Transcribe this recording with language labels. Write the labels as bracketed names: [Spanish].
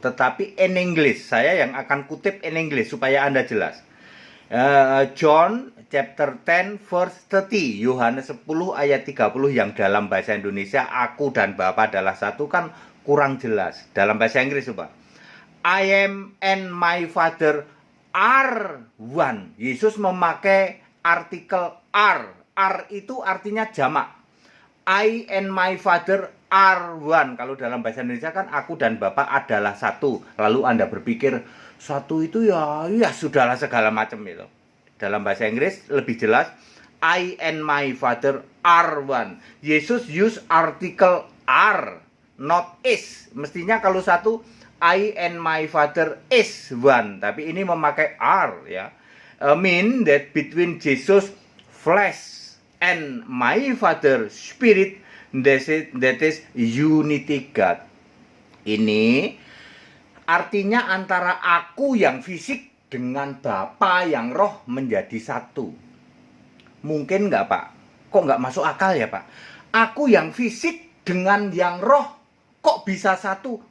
[Indonesian] Tetapi [English] in English, [Indonesian] saya yang akan kutip in English supaya Anda jelas. [English] John chapter 10 verse 30, [Indonesian] Yohanes 10 ayat 30 yang dalam bahasa Indonesia aku dan Bapa adalah satu kan kurang jelas. Dalam bahasa Inggris coba. [English] I am and my Father are one. [Indonesian] Yesus memakai artikel are. Are itu artinya jamak. [English] I and my Father are one. [Indonesian] Kalau dalam bahasa Indonesia kan aku dan Bapa adalah satu. Lalu Anda berpikir satu itu ya sudahlah segala macam itu. Dalam bahasa Inggris lebih jelas, [English] I and my Father are one. Yesus use article are, not is. [Indonesian] Mestinya kalau satu, [English] I and my Father is one. [Indonesian] Tapi ini memakai are, ya. [English] Mean that between Jesus flesh and my Father spirit, that is unity God. [Indonesian] Ini artinya antara aku yang fisik dengan Bapa yang roh menjadi satu. Mungkin nggak, Pak? Kok nggak masuk akal ya, Pak? Aku yang fisik dengan yang roh kok bisa satu?